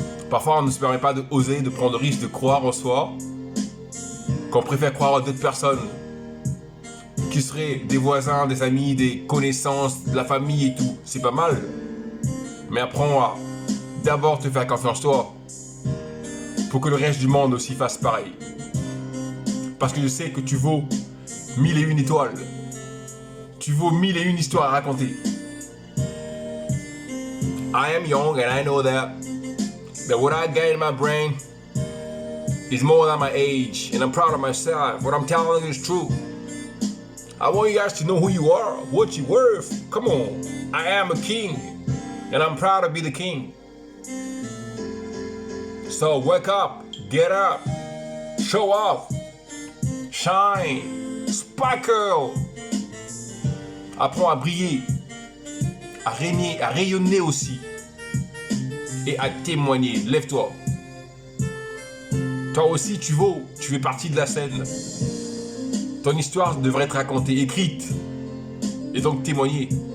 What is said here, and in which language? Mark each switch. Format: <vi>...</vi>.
<fr>Parfois on ne se permet pas d'oser, de prendre le risque de croire en soi, qu'on préfère croire à d'autres personnes qui seraient des voisins, des amis, des connaissances, de la famille et tout. C'est pas mal. Mais apprends à d'abord te faire confiance toi pour que le reste du monde aussi fasse pareil. Parce que je sais que tu vaux 1001 étoiles. Tu vaux 1001 histoires à raconter.</fr> <en>I am young and I know that what I got in my brain is more than my age, and I'm proud of myself. What I'm telling you is true. I want you guys to know who you are, what you're worth. Come on, I am a king, and I'm proud to be the king. So wake up, get up, show off, shine, sparkle.</en> <fr>Apprends à briller, à régner, à rayonner aussi, et à témoigner. Lève-toi. Toi aussi, tu vaux, tu fais partie de la scène. Ton histoire devrait être racontée, écrite, et donc témoignée.</fr>